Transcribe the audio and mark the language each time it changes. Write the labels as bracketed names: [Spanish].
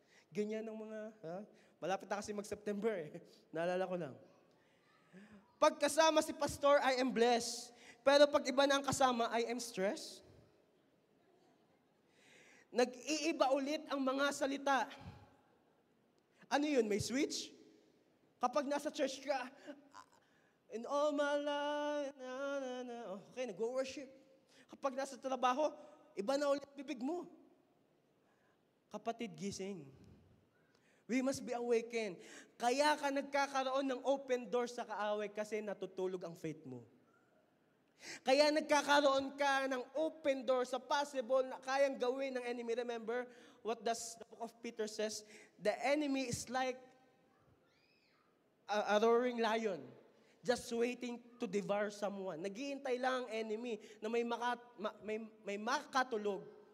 [Filipino] Ganyan ang mga, malapit na kasi mag-September eh. Naalala ko lang. Pag kasama si pastor, [English] I am blessed. [Filipino] Pero pag iba na ang kasama, [English] I am stressed. [Filipino] Nag-iiba ulit ang mga salita. Ano yun? May switch? Kapag nasa church ka, [English] in all my life, [Filipino] okay, nag-worship. Kapag nasa trabaho, iba na ulit bibig mo. Kapatid, gising. [English] We must be awakened. [Filipino] Kaya ka nagkakaroon ng open door sa kaaway kasi natutulog ang faith mo. Kaya nagkakaroon ka ng open door sa possible na kayang gawin ng enemy. [English] Remember what does the book of Peter says? The enemy is like a roaring lion, just waiting to devour someone. [Filipino] Naghihintay lang ang enemy na may makatulog.